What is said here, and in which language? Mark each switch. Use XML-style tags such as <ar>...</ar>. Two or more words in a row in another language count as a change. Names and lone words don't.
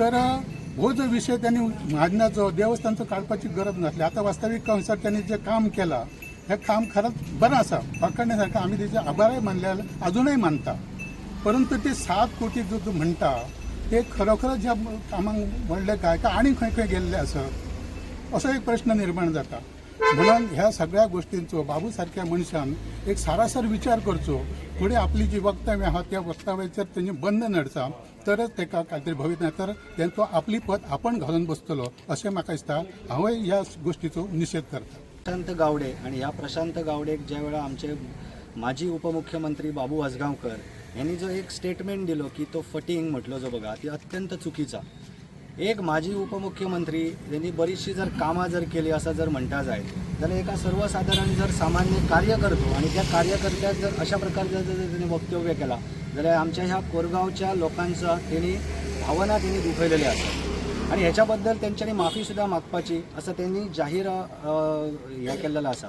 <kok>तर हो जो विषय त्यांनी महाजनाचो देवस्थानचो काढपाची गरज नसली. आता वास्तविक अनुसार त्यांनी जे काम केला हे काम खरंच बरं असा पकडण्यासारखं आम्ही त्याचे आभारही मानले अजूनही मानता. परंतु ते 7 कोटी जो म्हणता ते खरोखरच ज्या कामाक म्हणले काय का आणि खंय खंय गेल्ले असत असो एक प्रश्न निर्माण जाता. म्हणून ह्या सगळ्या गोष्टींचो बाबू सारख्या मनशान एक सारासर विचार करचो. पुढे आपली जी वक्तव्य आहात त्या वक्तव्याचेर त्यांनी बंद नडचा तरच ताका काहीतरी भवित नाही तर त्यांचो आपली पत आपण घालून बसतलो अशें म्हाका दिसता. हांवूय ह्या गोष्टीचो निषेध करता. प्रशांत गावडे आणि ह्या प्रशांत गावडेक ज्या वेळा आमचे माजी उपमुख्यमंत्री बाबू आजगावकर यांनी जो एक स्टेटमेंट दिलो की तो फटींग म्हटलो जो बघा ती अत्यंत चुकीचा. एक माजी उपमुख्यमंत्री यांनी बरीचशी जर कामां जर केली असं जर म्हणता जाय जाल्यार एका सर्वसाधारण जर सामान्य कार्य करतो आणि त्या कार्यकर्त्याक जर अशा प्रकारचं जर त्यांनी वक्तव्य केला जाल्यार आमच्या ह्या कोरगावच्या लोकांचा त्यांनी भावना त्यांनी दुखयलेल्या असतात आणि ह्याच्याबद्दल त्यांच्यानी माफी सुद्धा मागपाची असं त्यांनी जाहीर हे केलेलं असा.</kok>